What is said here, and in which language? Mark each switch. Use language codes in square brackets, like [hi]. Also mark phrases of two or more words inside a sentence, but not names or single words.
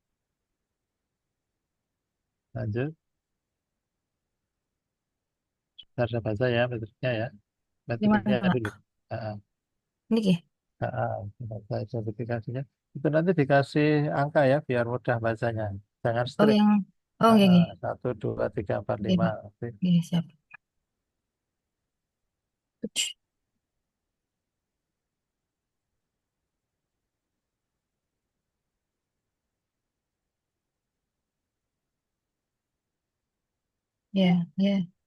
[id] Lanjut. Sebentar, saya baca ya, metodenya ya. di mana Metodenya Pak? dulu. Ah, Nggih, Baca sertifikasinya. Itu nanti dikasih angka ya, biar mudah bacanya. Jangan oh strip. yang, [jv] oh nggih, nggih, [id] 1, 2, 3, 4, nggih 5. Pak, Oke. nggih siap. Ya, ya.